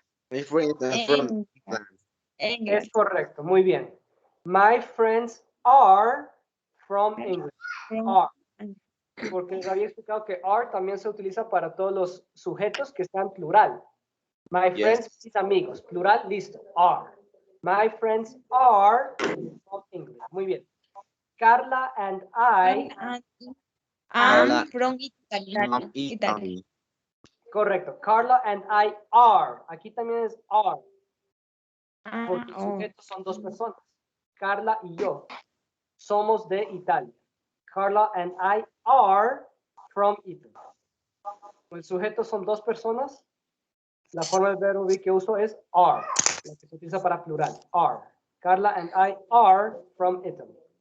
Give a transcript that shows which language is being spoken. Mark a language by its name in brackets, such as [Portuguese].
[English] My friends are from England. [Spanish] Es correcto. Muy bien. [English] My friends are from England. Are. [Spanish] Porque les había explicado que are también se utiliza para todos los sujetos que están plural. [English] My Yes. [Spanish] friends, mis amigos. Plural, listo. Are. [English] My friends are from England. [Spanish] Muy bien. [English] Carla and I. I'm from Italy. From Italy. [Spanish] Correcto. [English] Carla and I are. [Spanish] Aquí también es are. Porque el sujeto son dos personas. Carla y yo. Somos de Italia. [English] Carla and I are from Italy. [Spanish] El sujeto son dos personas. La forma del verbo be que uso es are, la que se utiliza para plural. [English] Are. Carla and I are from Italy.